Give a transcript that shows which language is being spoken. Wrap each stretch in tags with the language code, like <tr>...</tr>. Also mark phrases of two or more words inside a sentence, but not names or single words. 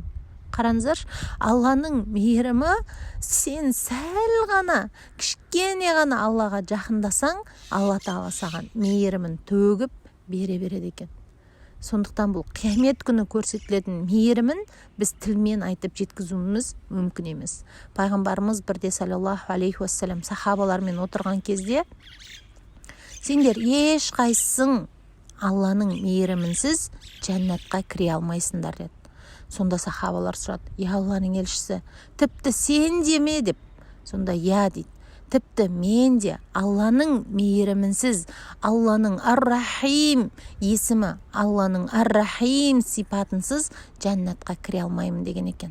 <kk>Қараңыздар, Алланың мейірімі, сен сәл ғана, кішкене ғана Аллаға жақындасаң, Алла Тағала саған мейірімін төгіп бере береді екен. Сондықтан бұл қиямет күні көрсетілетін мейірімін біз тілмен айтып жеткізуіміз мүмкін емес. Пайғамбарымыз бірде</kk> <ar>صلى الله عليه وسلم</ar> <kk>сахабалармен отырған кезде: сендер ешқайсың Алланың мейірімінсіз жәннатқа кіре алмайсыңдар деді. Сонда сахабалар сұрады: "Я Алланың елшісі, тіпті сен де ме?" деп. Сонда "Я" дейді. Тіпті мен де Алланың мейірімінсіз, Алланың ар-рахим есімі, Алланың ар-рахим сипатынсыз жәннатқа кіре алмаймын деген екен.</kk>